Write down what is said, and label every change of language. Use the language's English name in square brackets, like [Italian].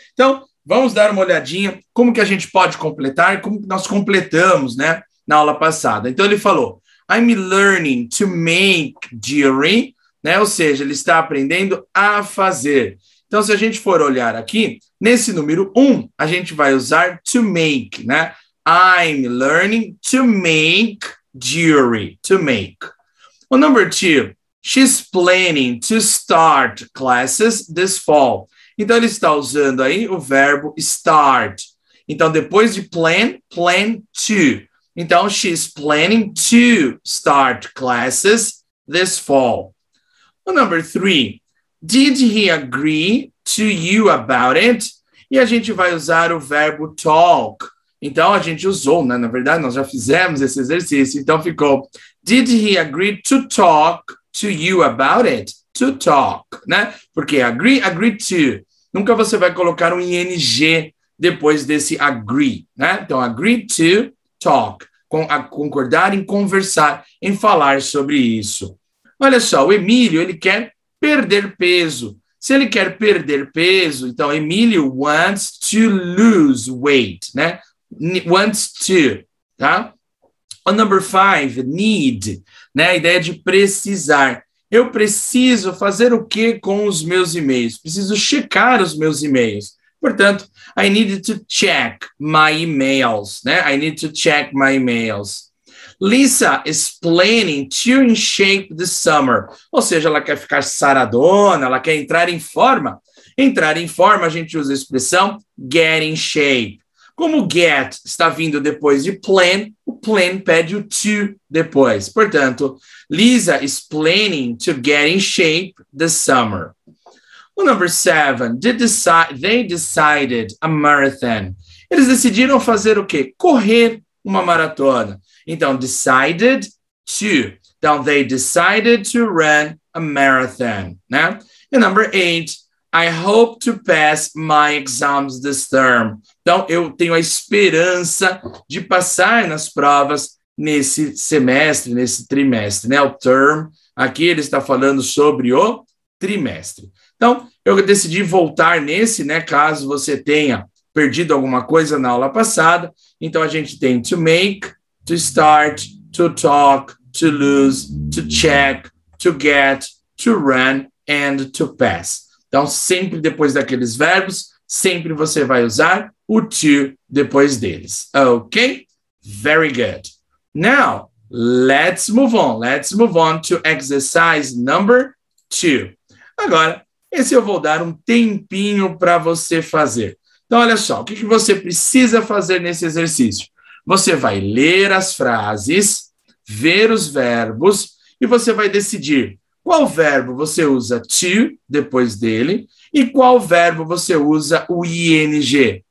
[Portuguese] Então, vamos dar uma olhadinha como que a gente pode completar, como que nós completamos, né, na aula passada. Então, ele falou, [English] I'm learning to make jewelry, [Portuguese] né, ou seja, ele está aprendendo a fazer. Então, se a gente for olhar aqui, nesse número 1, a gente vai usar to make, né? [English] I'm learning to make jewelry, to make. O number 2, she's planning to start classes this fall. [Portuguese] Então, ele está usando aí o verbo start. Então, depois de plan, plan to. [English] Então, she's planning to start classes this fall. O number 3, did he agree to you about it? [Portuguese] E a gente vai usar o verbo talk. Então, a gente usou, né? Na verdade, nós já fizemos esse exercício. [English] Então, ficou, did he agree to talk to you about it? To talk, né? Porque agree to. [Portuguese] Nunca você vai colocar um ing depois desse agree, né? Então, [English] agree to talk. [Portuguese] Concordar em conversar, em falar sobre isso. Olha só, o Emílio, ele quer perder peso. Se ele quer perder peso, então, Emílio [English] wants to lose weight, [Portuguese] né? Wants to, tá? O number 5, need, né? A ideia de precisar. Eu preciso fazer o que com os meus e-mails? Preciso checar os meus e-mails. [English] Portanto, I need to check my emails, né? I need to check my emails. Lisa is planning to in shape this summer. [Portuguese] Ou seja, ela quer ficar saradona, ela quer entrar em forma. Entrar em forma, a gente usa a expressão get in shape. Como get está vindo depois de plan, o plan pede o to depois. [English] Portanto, Lisa is planning to get in shape this summer. O number 7, they decided a marathon. [Portuguese] Eles decidiram fazer o quê? Correr uma maratona. Então, decided to. [English] Então, they decided to run a marathon, né? E number 8, I hope to pass my exams this term. [Portuguese] Então, eu tenho a esperança de passar nas provas nesse semestre, nesse trimestre, né? O term, aqui ele está falando sobre o trimestre. Então, eu decidi voltar nesse, né? Caso você tenha perdido alguma coisa na aula passada. Então, a gente tem [English] to make, to start, to talk, to lose, to check, to get, to run and to pass. [Portuguese] Então, sempre depois daqueles verbos, sempre você vai usar o to depois deles. [English] Ok? Very good. Now, let's move on. Let's move on to exercise number 2. [Portuguese] Agora, esse eu vou dar um tempinho para você fazer. Então, olha só, o que você precisa fazer nesse exercício? Você vai ler as frases, ver os verbos e você vai decidir qual verbo você usa to depois dele e qual verbo você usa o ing.